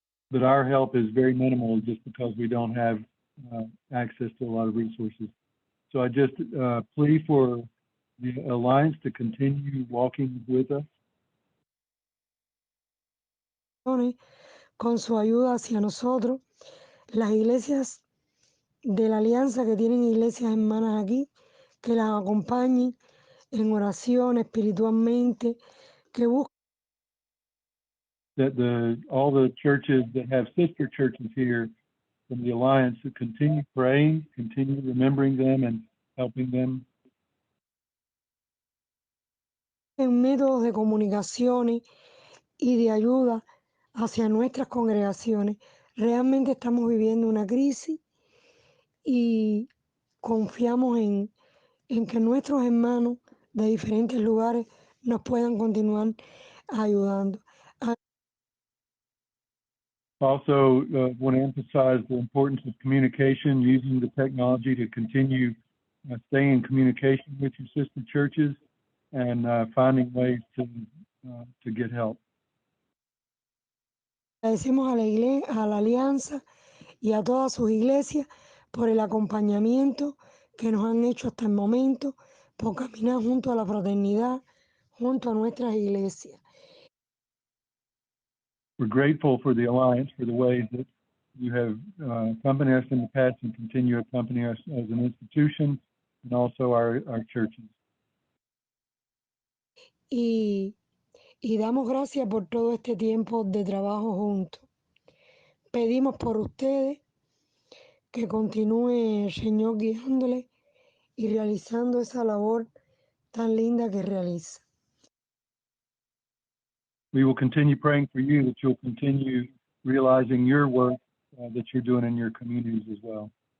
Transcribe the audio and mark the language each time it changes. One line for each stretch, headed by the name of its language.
English: But our help is very minimal just because we don't have access to a lot of resources. So I just plea for the Alliance to continue walking with us.
Spanish: Con su ayuda hacia nosotros, las iglesias de la alianza que tienen iglesias hermanas aquí, que las acompañen en oración espiritualmente, que busquen.
English: That all the churches that have sister churches here from the Alliance to continue praying, continue remembering them and helping them.
Spanish: En métodos de comunicaciones y de ayuda hacia nuestras congregaciones. Realmente estamos viviendo una crisis y confiamos en que nuestros hermanos de diferentes lugares nos puedan continuar ayudando.
English: Also, want to emphasize the importance of communication, using the technology to continue staying in communication with your sister churches and finding ways to get help.
Spanish: Agradecemos a la Alianza y a todas sus iglesias por el acompañamiento que nos han hecho hasta el momento, por caminar junto a la fraternidad, junto a nuestras iglesias.
English: We're grateful for the Alliance, for the ways that you have accompanied us in the past and continue to accompany us as an institution and also our churches.
Spanish: Y damos gracias por todo este tiempo de trabajo juntos. Pedimos por ustedes que continúe el Señor guiándole y realizando esa labor tan linda que realiza.
English: We will continue praying for you, that you'll continue realizing your work that you're doing in your communities as well.